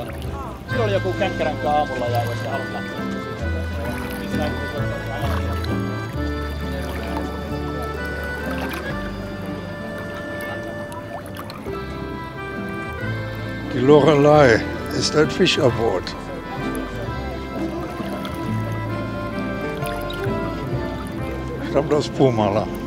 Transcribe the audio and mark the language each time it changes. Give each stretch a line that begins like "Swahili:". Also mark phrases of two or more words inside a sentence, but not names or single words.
Finnish: Silloin oli joku känkkäränkkä aamulla ja jos sä haluat lähteä.
German: Die Lorelei ist ein Fischerboot. Stammt aus Pumala.